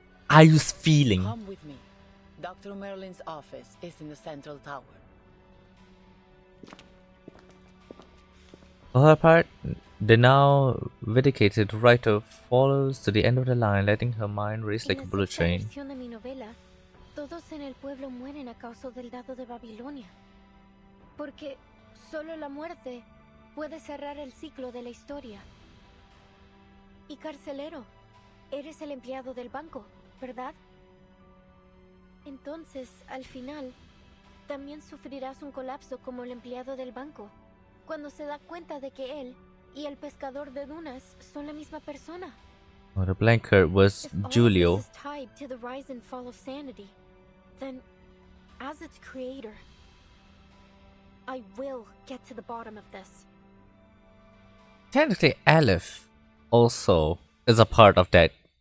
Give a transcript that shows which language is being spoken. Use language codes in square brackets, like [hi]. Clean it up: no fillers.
[en] I was feeling. Come with me. Dr. Merlin's office is in the central tower. For her part, the now vindicated writer follows to the end of the line, letting her mind race like a bullet train. [es] En la sexta versión de mi novela, todos en el pueblo mueren a causa del dado de Babilonia. Porque solo la muerte puede cerrar el ciclo de la historia. Y carcelero, eres el empleado del banco, ¿verdad? Entonces, al final, también sufrirás un colapso como el empleado del banco, cuando se da cuenta de que él y el pescador de dunas son la misma persona. [en] Oh, the blanket was If all of Julio. this is tied to the rise and fall of sanity, then, as its creator, I will get to the bottom of this. Technically, Aleph also is a part of that.